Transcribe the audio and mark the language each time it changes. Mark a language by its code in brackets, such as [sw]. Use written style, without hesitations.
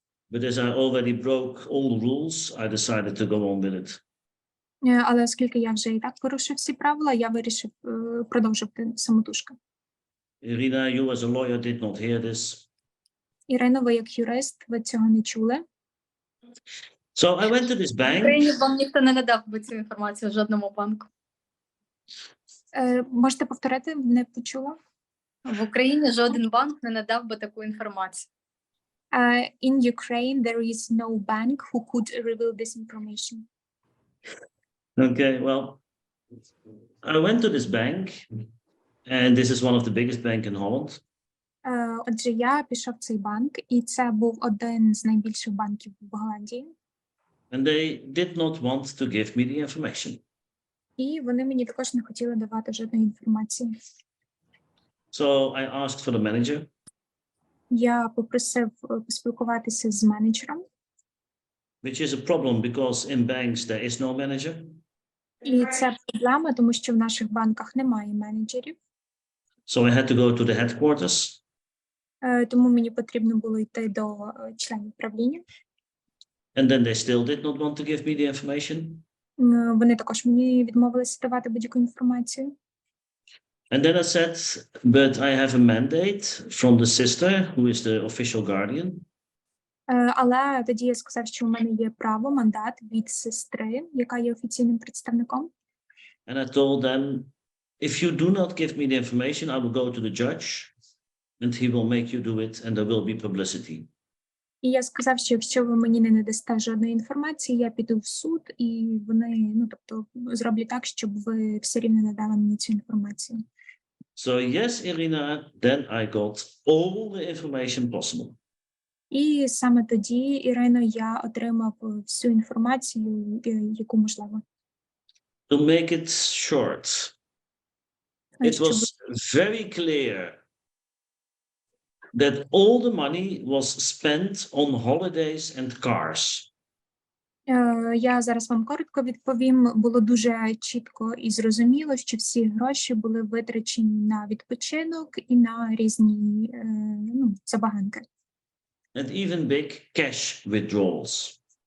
[en] But as I already broke all the rules, I decided to go on with it. [uk] Але оскільки я вже і так порушив всі правила, я вирішив продовжувати самотужки. [en] Irina, you as a lawyer did not hear this. [uk] Ірино, ви як юрист, ви цього не чули. [en] So I went to this [uk] В [en] bank. [uk] Україні вам ніхто не надав би цю інформацію в жодному банку. Можете повторити? Не почула. В Україні жоден банк не надав би таку інформацію. [en] In Ukraine, there is no bank who could reveal this information. Okay, well, I went to this bank, and this is one of the biggest bank in Holland. [uk] Отже, я пішов в цей банк, і це був один з найбільших банків в Голландії. [en] And they did not want to give me the information. [uk] І вони мені також не хотіли давати жодної інформації. [en] So I asked for the manager. [uk] Я попросив поспілкуватися з менеджером. [en] Which is a problem because in banks there is no manager. [uk] І це проблема, тому що в наших банках немає менеджерів. [en] So I had to go to the headquarters. [uk] Тому мені потрібно було йти до членів правління. [en] And then they still did not want to give me the information. [uk] Вони також мені відмовилися давати будь-яку інформацію. [en] And then I said, but I have a mandate from the sister, who is the official guardian. [uk] Але тоді я сказав, що у мене є право, мандат від сестри, яка є офіційним представником. [en] And I told them, if you do not give me the information, I will go to the judge and he will make you do it and there will be publicity. [uk] І я сказав, що якщо ви мені не надасте жодної інформації, я піду в суд, і вони, тобто, зроблять так, щоб ви все рівно надали мені цю інформацію. [en] So yes, Irina, then I got all the information possible. [uk] І саме тоді, Ірино, я отримав всю інформацію, яку можливо. [en] To make it short, it was very clear that all the money was spent on holidays and cars. [uk] Я зараз вам коротко відповім. Було дуже чітко і зрозуміло, що всі гроші були витрачені на відпочинок і на різні забаганки. [en] And even big cash withdrawals.